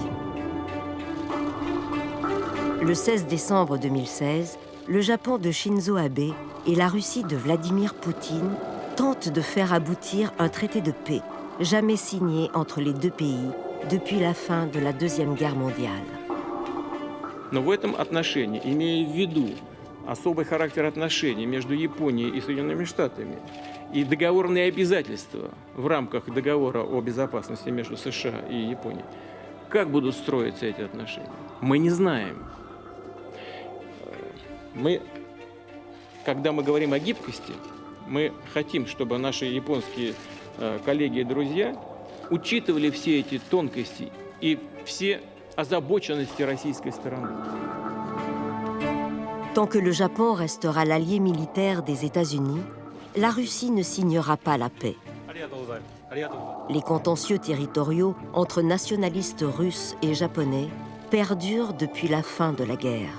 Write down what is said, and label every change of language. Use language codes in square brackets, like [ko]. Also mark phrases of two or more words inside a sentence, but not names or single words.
[fr] Le 16 décembre 2016, le Japon de Shinzo Abe et la Russie de Vladimir Poutine tentent de faire aboutir un traité de paix, jamais signé entre les deux pays depuis la fin de la Deuxième Guerre mondiale. [ru] Но в этом отношении, имея в виду особый характер отношений между Японией и Соединенными Штатами и договорные обязательства в рамках договора о безопасности между США и Японией, как будут строиться эти отношения? Мы не знаем. Когда мы говорим о гибкости, мы хотим, чтобы наши японские коллеги и друзья учитывали все эти тонкости и все озабоченности российской стороны. [fr] Tant que le Japon restera l'allié militaire des États-Unis, la Russie ne signera pas la paix. Les contentieux territoriaux entre nationalistes russes et japonais perdurent depuis la fin de la guerre.